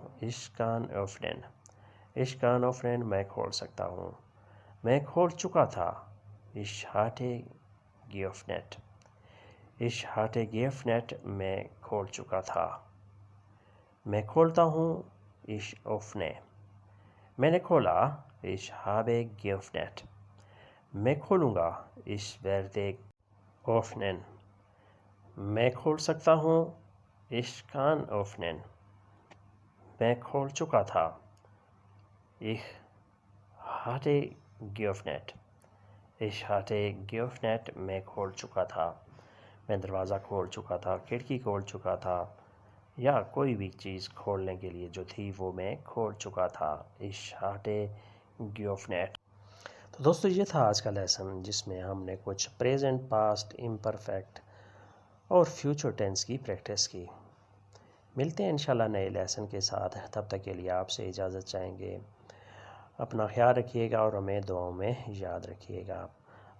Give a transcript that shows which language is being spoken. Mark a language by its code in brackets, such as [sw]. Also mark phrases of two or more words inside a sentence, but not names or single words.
[de] Ich kann öffnen. Ich kann öffnen [ur] میں کھول سکتا ہوں. میں کھول چکا تھا. [de] Ich hatte geöffnet. Ich hatte geöffnet [ur] میں کھول چکا تھا. میں کھولتا ہوں. [de] Ich öffne. [ur] میں نے کھولا. [de] Ich habe geöffnet. [ur] میں کھولوں گا. [de] Ich werde öffnen. [ur] میں کھول سکتا ہوں. [de] Ich kann öffnen. [ur] میں کھول چکا تھا. [de] Ich hatte geöffnet. Ich hatte geöffnet [ur] میں کھول چکا تھا. میں دروازہ کھول چکا تھا، کھڑکی کھول چکا تھا یا کوئی بھی چیز کھولنے کے لیے جو تھی وہ میں کھول چکا تھا. [de] Ich hatte geöffnet. [ur] تو دوستو یہ تھا آج کا لیسن جس میں ہم نے کچھ [en] present, past, imperfect [ur] اور [en] future tense [ur] کی پریکٹس کی. ملتے ہیں انشاءاللہ نئے لیسن کے ساتھ. تب تک کے لیے آپ سے اجازت چاہیں گے. اپنا خیال رکھیے گا اور ہمیں دعاؤں میں یاد رکھیے گا.